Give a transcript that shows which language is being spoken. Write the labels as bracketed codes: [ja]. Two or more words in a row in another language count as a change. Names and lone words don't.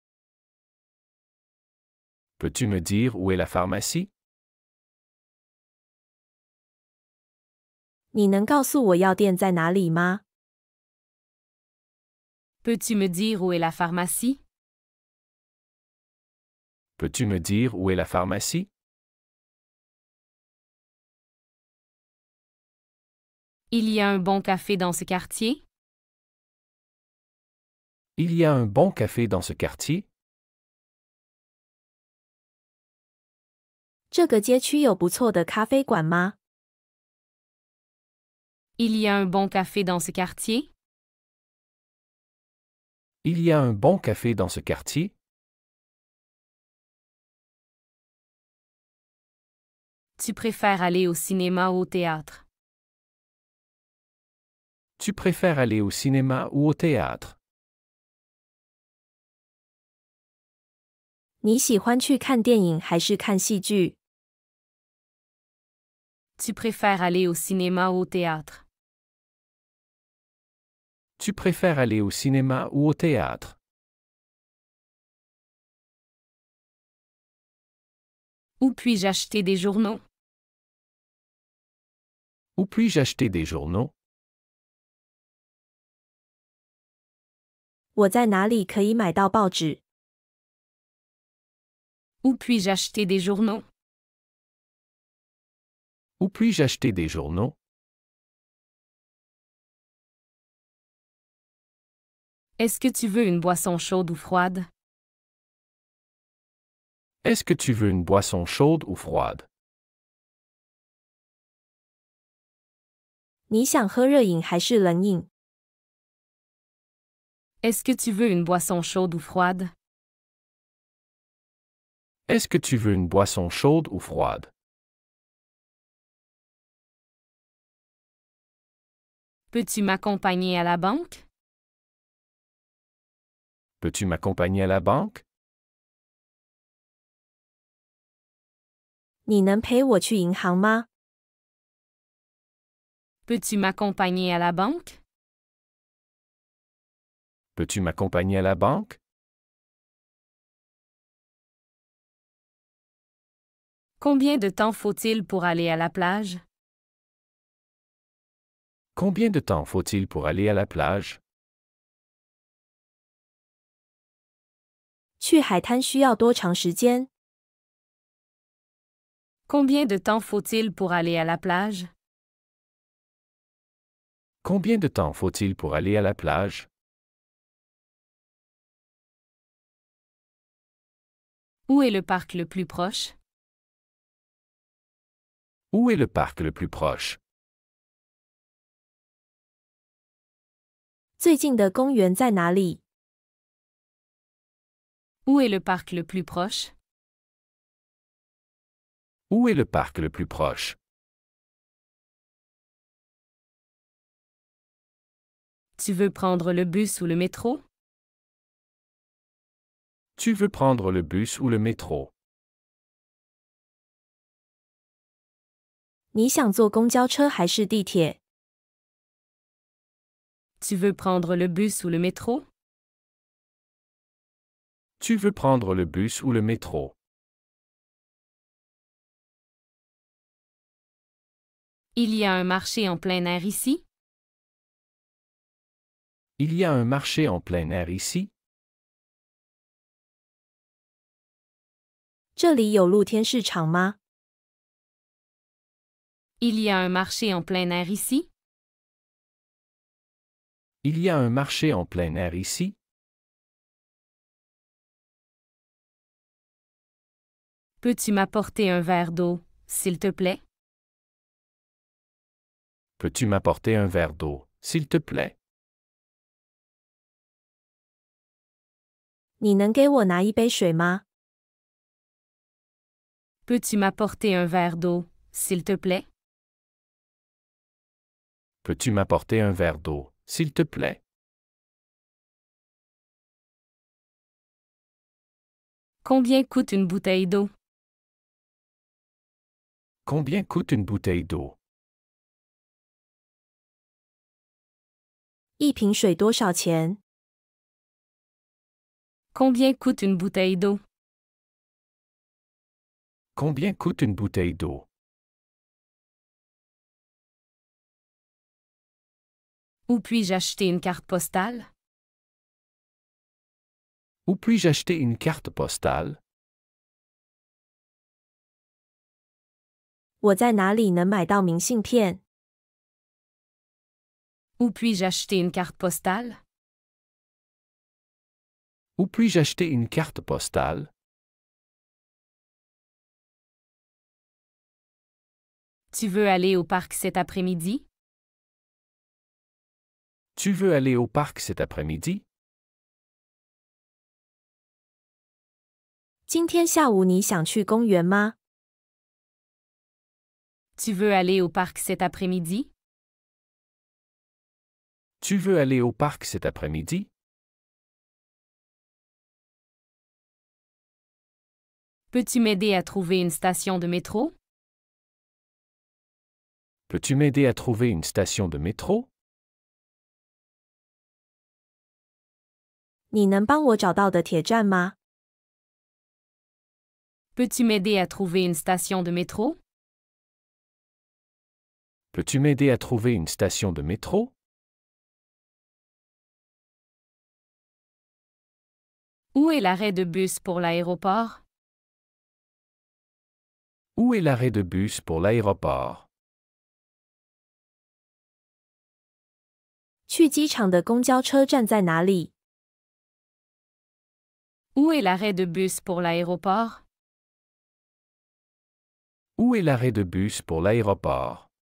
[fr] Peux-tu me dire où est la pharmacie? [zh] 你能告诉我药店在哪里吗？ [fr] Peux-tu me dire où est la pharmacie? Peux-tu me dire où est la pharmacie? Il y a un bon café dans ce quartier? Il y a un bon café dans ce quartier? [zh] 这个街区有不错的咖啡馆吗？ [fr] Il y a un bon café dans ce quartier? Il y a un bon café dans ce quartier? Tu préfères aller au cinéma ou au théâtre? Tu préfères aller au cinéma ou au théâtre? [zh] 你喜欢去看电影还是看戏剧？ [fr] Tu préfères aller au cinéma ou au théâtre? Tu préfères aller au cinéma ou au théâtre? Où puis-je acheter des journaux? Où puis-je acheter des journaux? [zh] 我在哪里可以买到报纸？ [fr] Où puis-je acheter des journaux? Où puis-je acheter des journaux? Est-ce que tu veux une boisson chaude ou froide? Est-ce que tu veux une boisson chaude ou froide? [zh] 你想喝热饮还是冷饮？ [fr] Est-ce que tu veux une boisson chaude ou froide? Est-ce que tu veux une boisson chaude ou froide? Peux-tu m'accompagner à la banque? Peux-tu m'accompagner à la banque? [zh] 你能陪我去银行吗？ [fr] Peux-tu m'accompagner à la banque? Peux-tu m'accompagner à la banque? Combien de temps faut-il pour aller à la plage? Combien de temps faut-il pour aller à la plage? [zh] 去海滩需要多长时间？ [fr] Combien de temps faut-il pour aller à la plage? Combien de temps faut-il pour aller à la plage? Où est le parc le plus proche? Où est le parc le plus proche? [zh] 最近的公园在哪里？ [fr] Où est le parc le plus proche? Où est le parc le plus proche? Tu veux prendre le bus ou le métro? Tu veux prendre le bus ou le métro? [zh] 你想坐公交车还是地铁？ [fr] Tu veux prendre le bus ou le métro? Tu veux prendre le bus ou le métro? Il y a un marché en plein air ici? Il y a un marché en plein air ici? [zh] 这里有露天市场吗？ [fr] Il y a un marché en plein air ici? Il y a un marché en plein air ici? Peux-tu m'apporter un verre d'eau, s'il te plaît? Peux-tu m'apporter un verre d'eau, s'il te plaît? [zh] 你能给我拿一杯水吗？ [fr] Peux-tu m'apporter un verre d'eau, s'il te plaît? Peux-tu m'apporter un verre d'eau, s'il te plaît? Combien coûte une bouteille d'eau? Combien coûte une bouteille d'eau? [zh] 一瓶水多少钱？ [fr] Combien coûte une bouteille d'eau? Combien coûte une bouteille d'eau? Où puis-je acheter une carte postale? Où puis-je acheter une carte postale? [zh] 我在哪里能买到明信片？ [fr] Où puis-je acheter une carte postale? Où puis-je acheter une carte postale? Tu veux aller au parc cet après-midi? Tu veux aller au parc cet après-midi? [zh] 今天下午你想去公园吗？ [fr] Tu veux aller au parc cet après-midi? Tu veux aller au parc cet après-midi? Peux-tu m'aider à trouver une station de métro? Peux-tu m'aider à trouver une station de métro? [zh] 你能帮我找到的铁站吗？ [fr] Peux-tu m'aider à trouver une station de métro? Peux-tu m'aider à trouver une station de métro? Où est l'arrêt de bus pour l'aéroport? Où est l'arrêt de bus pour l'aéroport? [zh] 去机场的公交车站在哪里？ [fr] Où est l'arrêt de bus pour l'aéroport? Où est l'arrêt de bus pour l'aéroport?